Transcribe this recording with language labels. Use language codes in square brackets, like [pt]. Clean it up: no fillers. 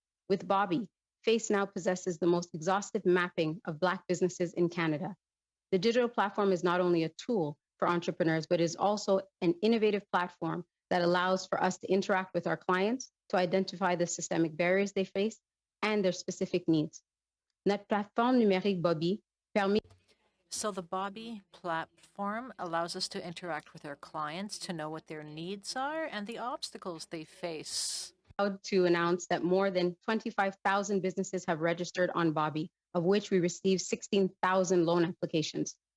[en] With Bobby, FACE now possesses the most exhaustive mapping of Black businesses in Canada. The digital platform is not only a tool for entrepreneurs, but is also an innovative platform that allows for us to interact with our clients to identify the systemic barriers they face and their specific needs. [fr] Notre plateforme numérique Bobby permet. [en] So the Bobby platform allows us to interact with our clients to know what their needs are and the obstacles they face. Proud to announce that more than 25,000 businesses have registered on Bobby, of which we received 16,000 loan applications.